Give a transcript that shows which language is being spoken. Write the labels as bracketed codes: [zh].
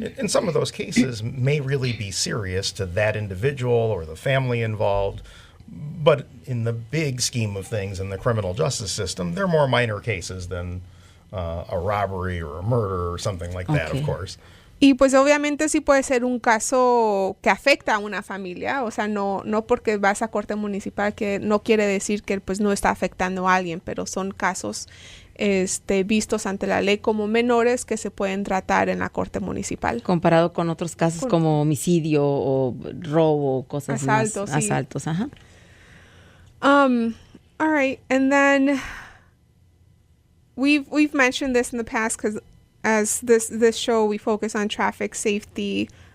[en] And some of those cases may really be serious to that individual or the family involved, but in the big scheme of things in the criminal justice system, they're more minor cases than a robbery or a murder or something like that, of course. [es] Y pues obviamente sí puede ser un caso que afecta a una familia, o sea, no porque vas a corte municipal que no quiere decir que pues no está afectando a alguien, pero son casos vistos ante la ley como menores que se pueden tratar en la corte municipal. Comparado con otros casos como homicidio o robo, cosas asaltos, más. Sí. Asaltos, ajá. [en] All right, and then we've mentioned this in the past because as this show we focus on traffic safety.